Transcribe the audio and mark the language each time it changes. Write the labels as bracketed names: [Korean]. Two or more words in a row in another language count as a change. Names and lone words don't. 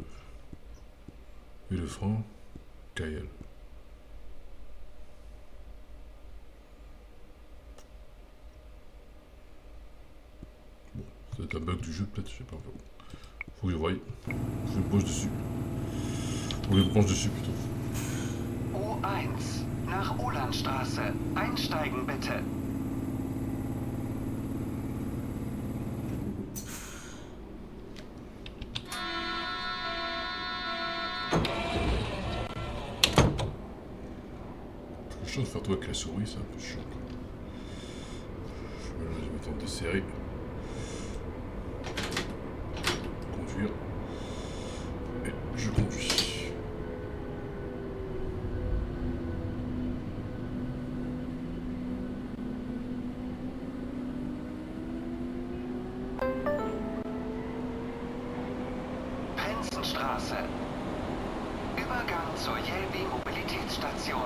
[French] Et le frein, KL. Bon, ça doit être un bug du jeu peut-être, je sais pas. Faut que je voie. Je me penche dessus. Faut que je me penche dessus plutôt. [German] U1 nach Ulandstraße. Einsteigen bitte. [French] C'est chiant de faire tout avec la souris, c'est un peu chiant. Je vais mettre en desserrer. conduire. Et je conduis. [German] Prinzenstraße. Übergang zur Jelbi Mobilitätsstation.